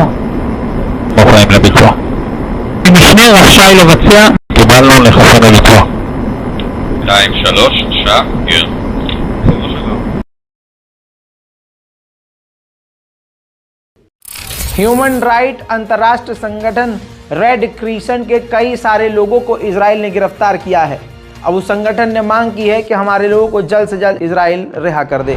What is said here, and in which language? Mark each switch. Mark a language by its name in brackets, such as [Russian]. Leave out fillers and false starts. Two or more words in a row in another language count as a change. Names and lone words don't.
[Hebrew] מוכנים לביצוע. המשנה רשאי לבצע. קיבלנו לחסן לביצוע. 2-3, שגר. [English] human right [Hindi] अंतर्राष्ट्रीय संगठन रेड क्रिसेंट के कई सारे लोगों को इजराइल ने गिरफ्तार किया है। अब उस संगठन ने मांग की है कि हमारे लोगों को जल्द से जल्द इजराइल रिहा कर दे।